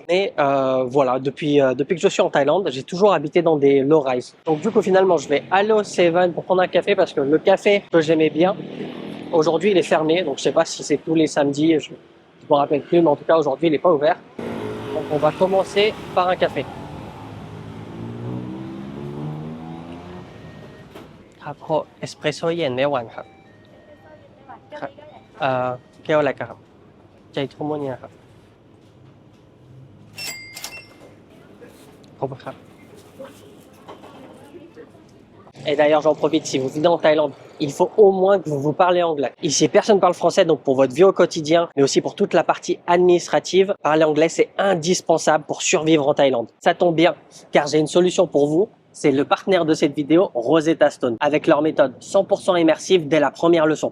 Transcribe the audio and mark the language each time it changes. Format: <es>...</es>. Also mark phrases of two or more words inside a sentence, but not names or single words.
<fr>Mais voilà, depuis que je suis en Thaïlande, j'ai toujours habité dans des low-rise. Donc du coup finalement, je vais aller au Seven pour prendre un café parce que le café que j'aimais bien, aujourd'hui il est fermé. Donc je sais pas si c'est tous les samedis, je me rappelle plus, mais en tout cas aujourd'hui il est pas ouvert. Donc on va commencer par un café.</fr> <th>ครับเพราะเอสเปรสโซ่เย็นไม่หวานครับครับแก้วอะไรครับใจทุ่มวันนี้ครับขอบคุณครับ</th> <fr>Et d'ailleurs, j'en profite, si vous venez en Thaïlande, il faut au moins que vous parlez anglais. Ici, personne ne parle français, donc pour votre vie au quotidien, mais aussi pour toute la partie administrative, parler anglais, c'est indispensable pour survivre en Thaïlande. Ça tombe bien, car j'ai une solution pour vous. C'est le partenaire de cette vidéo, Rosetta Stone, avec leur méthode 100% immersive dès la première leçon.</fr>